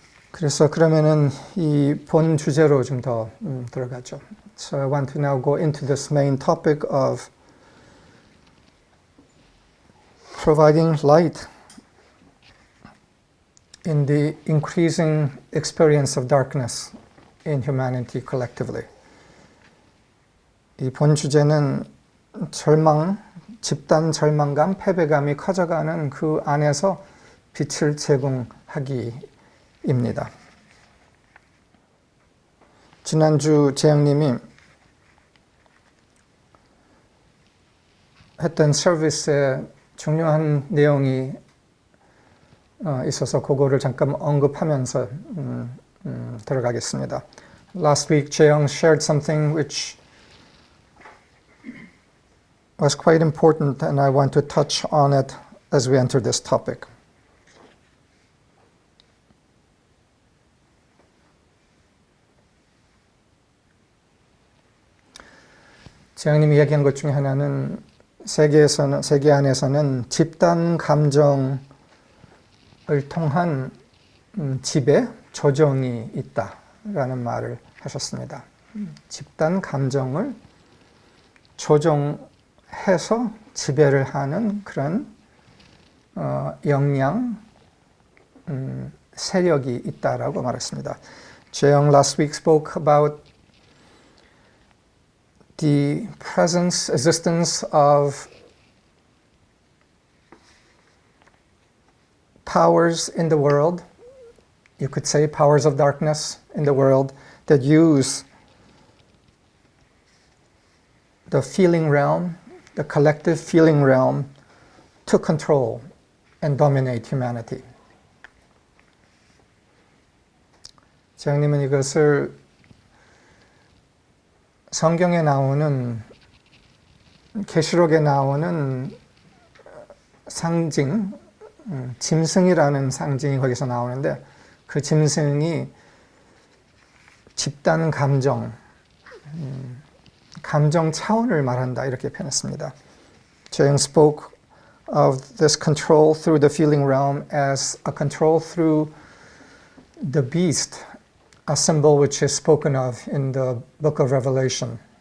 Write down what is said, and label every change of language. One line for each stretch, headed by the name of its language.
Korean: 그래서 그러면은 이 본 주제로 좀 더 들어가죠.
English: So I want to now go into this main topic of providing light in the increasing experience of darkness in humanity collectively.
Korean: 이 본 주제는 절망, 집단 절망감, 패배감이 커져가는 그 안에서 빛을 제공하기입니다. 지난주 재영님이 했던 서비스에 중요한 내용이 있어서 그거를 잠깐 언급하면서 들어가겠습니다.
English: Last week, Jaeyoung shared something which was quite important, and I want to touch on it as we enter this topic.
Korean: 재영님이 얘기한 것 중에 하나는 세계 안에서는 집단 감정을 통한 지배, 조정이 있다라는 말을 하셨습니다. 집단 감정을 조정해서 지배를 하는 그런 역량, 세력이 있다라고 말했습니다.
English: Jaeyoung last week spoke about the existence of powers in the world, you could say powers of darkness in the world, that use the feeling realm, the collective feeling realm, to control and dominate humanity.
Korean: 재영님은 이것을 성경에 나오는, 계시록에 나오는 상징, 짐승이라는 상징이 거기서 나오는데 그 짐승이 집단 감정, 감정 차원을 말한다 이렇게 표현했습니다.
English: Jaeyoung spoke of this control through the feeling realm as a control through the beast, a symbol which is spoken of in the book of Revelation.